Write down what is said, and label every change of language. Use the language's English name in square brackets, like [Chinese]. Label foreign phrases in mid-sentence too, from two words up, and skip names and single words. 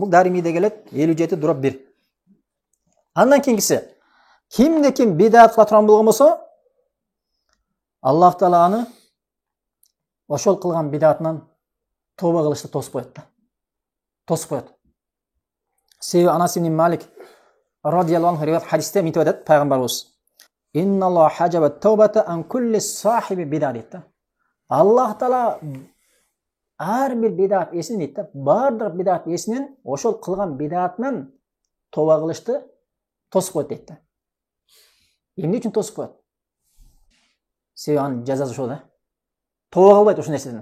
[Kyrgyz] Бул Даримиде келет 57-1. Андан кийинкиси, кимде ким бидағат кыла турган болгон болсо, Аллах Таала аны ошол кылган бидағатынан тоба кылышты тосуп коет да. Тосуп коет. Себеби Анас ибн Малик [Arabic] رضي الله عنه [Kyrgyz] риваят хадисте мынтип айтат пайгамбарыбыз: [Arabic] "إن الله حجب التوبة عن كل صاحب بدعة" [Kyrgyz] дейт да. Аллах Таала ар бир бид'ат эсин дейт да. Бардык бид'ат эсинен ошол кылган бид'атынан тоба кылышты тосуп коет дейт да. Эмне үчүн тосуп коет? Себеби анын жазасы ошол да. Тоба кылбайт ошол нерседен.